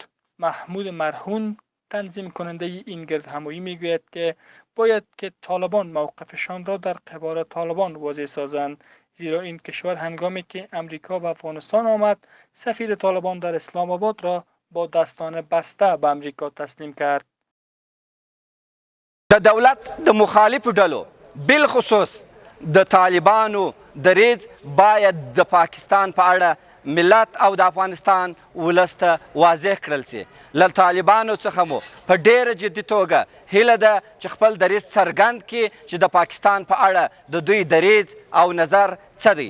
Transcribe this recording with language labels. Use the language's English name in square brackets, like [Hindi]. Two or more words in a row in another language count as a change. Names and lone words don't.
[Persian] محمود مرهون تنظیم کننده این گردهمایی میگوید که باید که طالبان موقفشان را در قبال طالبان واضح سازند، زیرا این کشور هنگامی که امریکا و افغانستان آمد سفیر طالبان در اسلام آباد را با دستان بسته به امریکا تسلیم کرد. [Pashto] د دولت د مخالفو ډلو بالخصوص د طالبانو دریځ باید د پاکستان په اړه ملت او د افغانستان ولس ته واضح کړل سي. له طالبانو څخه مو په ډیره جدي توګه هیله ده چې خپل دریځ څرګند کړي چې د پاکستان په اړه د دوی دریځ او نظر څه دی.